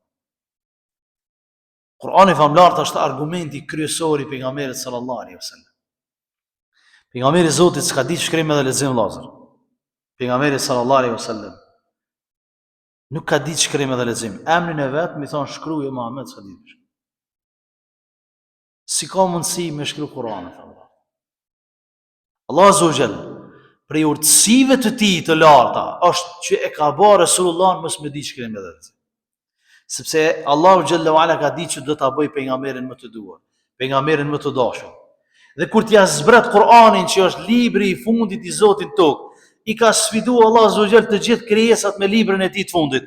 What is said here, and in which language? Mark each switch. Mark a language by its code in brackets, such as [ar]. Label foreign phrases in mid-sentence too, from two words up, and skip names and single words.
[sq] Kurani famlart është argumenti kryesor I pejgamberit [ar] صلى الله عليه وسلم. [sq] Pejgamberi I Zotit s'ka ditë shkrim edhe lexim vëllazër. Pejgamberi [ar] صلى الله عليه وسلم [sq] nuk ka ditë shkrim edhe lexim. Emrin e vet mi thon shkruaj Muhammed s'ka ditë. Si ka mundësi me shkruaj Kur'anin Allah? Allah [ar] عز وجل [sq] prej urtësive të tij të larta është që e ka bërë Resulullah mos me ditë shkrim edhe lexim. Sepse Allahu [ar] جل وعلا [sq] ka ditë që do ta bëj pejgamberin më të duar, pejgamberin më të dashur. Dhe kur t'ja zbret Kur'anin që është libri I fundit I Zotit tokë, I ka sfidu Allah [ar] عز وجل [sq] të gjithë krijesat me librin e tij të fundit.